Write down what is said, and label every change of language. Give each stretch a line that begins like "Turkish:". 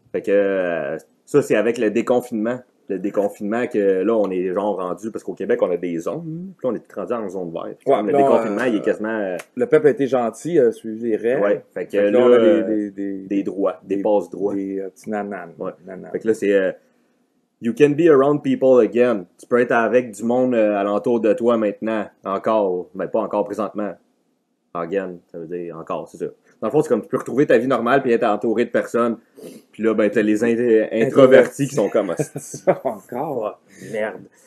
French: Fait que ça, c'est avec le déconfinement. Le déconfinement que là, on est genre rendu, parce qu'au Québec, on a des zones. Puis là, on est rendu en zone verte. Ouais, Comme le là, déconfinement, il est quasiment... Le peuple a été gentil, a suivi les règles. ouais, fait que Fait que là, on a des droits, des passes droits. Des petits nananes. Ouais. Nananes. Fait que là, c'est...
English: you can be around people again.
French: Tu peux être avec du monde alentour de toi maintenant. Encore. Mais pas encore présentement. Again, ça veut dire encore, c'est ça. Dans le fond, c'est comme tu peux retrouver ta vie normale puis être entouré de personnes. Puis là, ben, t'as les introvertis qui sont comme hostie. Encore. Oh, merde.